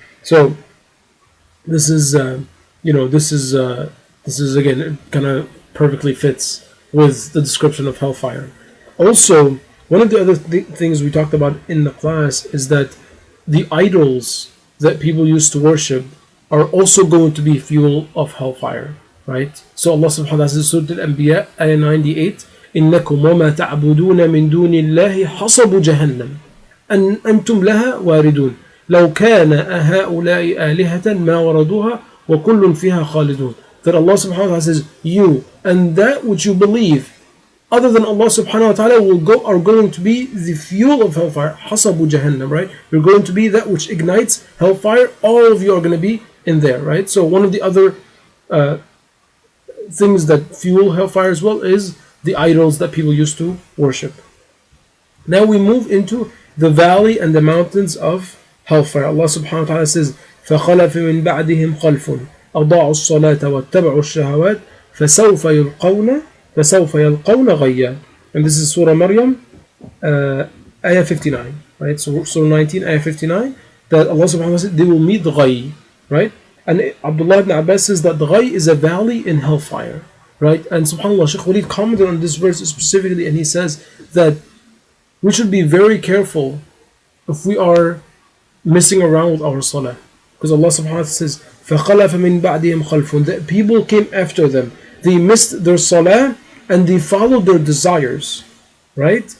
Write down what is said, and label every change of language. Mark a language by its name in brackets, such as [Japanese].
[English] So this is this is again, it kind of perfectly fits with the description of hellfire. Also, one of the other things we talked about in the class is that the idols that people used to worship are also going to be fuel of hellfire, right? So Allah subhanahu wa ta'ala says in Surah Al-Anbiya, ayah 98, [Arabic] إنكم وما تعبدون من دون الله حصب جهنم أن أنتم لها واردون لو كان هؤلاء آلهة ما وردوها وكل فيها خالدون. [English] That Allah subhanahu wa ta'ala says, you and that which you believe other than Allah subhanahu wa ta'ala are going to be the fuel of hellfire. [Arabic] حصب جهنم, right? [English] You're going to be that which ignites hellfire. All of you are going to be in there, right? So one of the other things that fuel hellfire as well is the idols that people used to worship. Now we move into the valley and the mountains of hellfire. Allah subhanahu wa ta'ala says, [Arabic] فَخَلَفَ مِن بَعْدِهِمْ خَلْفٌ أَضَاعُوا الصَّلَاةَ وَاتَّبَعُوا الشَّهَوَاتِ فَسَوْفَ يَلْقَوْنَ غَيًّا. [English] And this is Surah Maryam, ayah 59, right? So Surah 19, ayah 59, that Allah subhanahu wa ta'ala said they will meet the ghay, right? And Abdullah ibn Abbas says that the ghay is a valley in hellfire, right? And subhanAllah, Shaykh Walid commented on this verse specifically, and he says that we should be very careful if we are messing around with our salah, because Allah subhanahu wa ta'ala says [Arabic] فَخَلَفَ مِن بَعْدِهِمْ خَلْفٌ, [English] that people came after them, they missed their salah and they followed their desires, right?